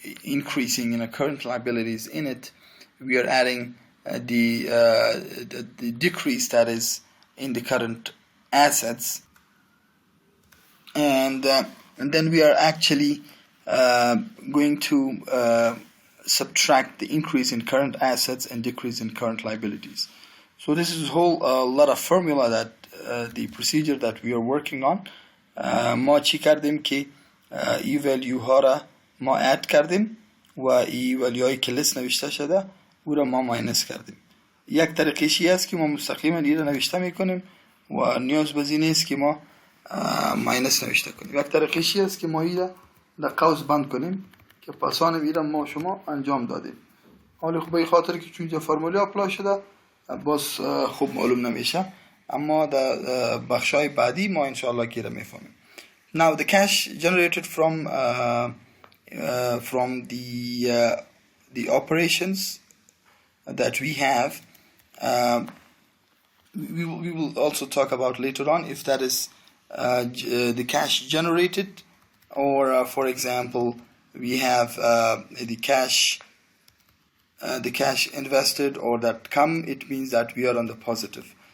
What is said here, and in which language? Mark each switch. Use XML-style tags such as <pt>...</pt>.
<en>increasing in current liabilities in it, we are adding the decrease that is in the current assets, and then we are actually going to subtract the increase in current assets and decrease in current liabilities. So this is a whole lot of formula that the procedure that we are working on.</en> <fa>ما چی کردیم که ای ولیو ها را ما اد کردیم و ای ولیو هایی که لیست نوشته شده او را ما ماینس کردیم. یک طریقیشی است که ما مستقیما این را نوشته میکنیم و نیاز به این نیست که ما ماینس نوشته کنیم. یک طریقیشی است که ما این را در قوس بند کنیم که پاسان این را ما شما انجام دادیم. حالا خب به خاطر که چون اینجا فرمولی اپلای شده باز خوب معلوم نمیشه، اما در بخشای بعدی ما انشاءالله که را میفهمیم.</fa> <en>Now the cash generated from the operations that we have, we will also talk about later on if that is the cash generated, or for example we have the cash invested or that come, it means that we are on the positive.</en>